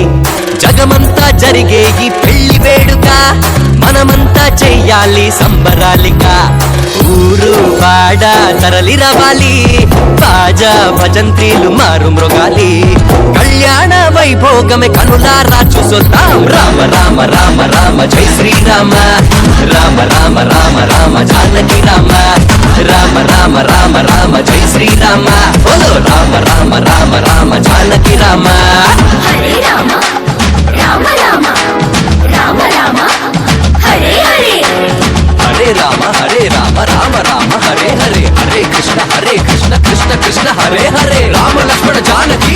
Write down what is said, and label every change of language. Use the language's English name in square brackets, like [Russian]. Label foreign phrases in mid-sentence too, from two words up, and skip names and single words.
[Telugu] జగమంతా జరిగే ఈ పెళ్లి వేడుక మనమంతా చెయ్యాలి సంబరాలిగా ఊరు వాడ తరలి రావాలి బాజా భజంత్రీలు మారు మృగాలి కళ్యాణ వైభోగమే కనులారా చూసొద్దాం రామ రామ రామ రామ జై శ్రీరామ రామ రామ రామ రామ జానకి రామ రామ రామ రామ రామ జై శ్రీరామ బోలో రామ రామ రామ రామ జానకి రామ [Sanskrit] హరే రామ రామ రామ రామ రామ హరే హరే హరే రామ రామ రామ హరే హరే హరే కృష్ణ కృష్ణ కృష్ణ హరే హరే రామ లక్ష్మణ జానకి